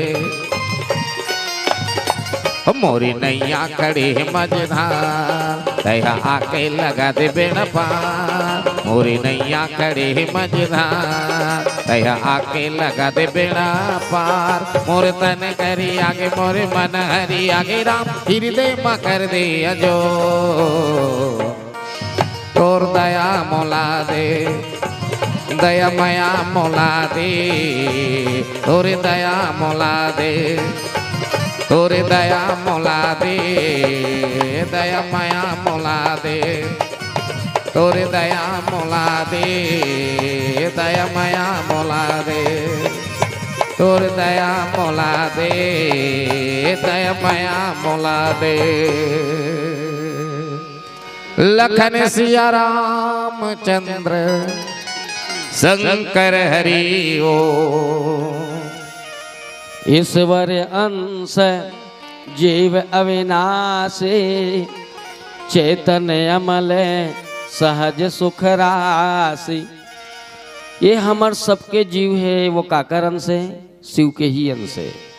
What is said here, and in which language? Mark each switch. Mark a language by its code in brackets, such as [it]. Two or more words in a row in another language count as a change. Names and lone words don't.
[hne] मोरी नैया खड़े मझधार, दया आके लगा दे बेड़ा पार मोरी नैया खड़े मझधार दया आके लगा दे बेड़ा पार मोरे तन करी आगे मोरे मन हरी आगे राम हृदय में कर दे अजो तोर दया मोला दे दया माया मोला दे तोरे दया मोला दे तोरे दया मोला दे दया माया मोला दे तोरे दया मोला दे दया माया मोला दे तोरे दया मोला दे दया माया मोला दे लखन सिया रामचंद्र शंकर हरि ओ [awa] ईश्वर अंश जीव अविनाशी चेतन अमल सहज सुख राशि। [hne] ये हमार सबके जीव है वो काकर अंश है शिव के ही अंश है।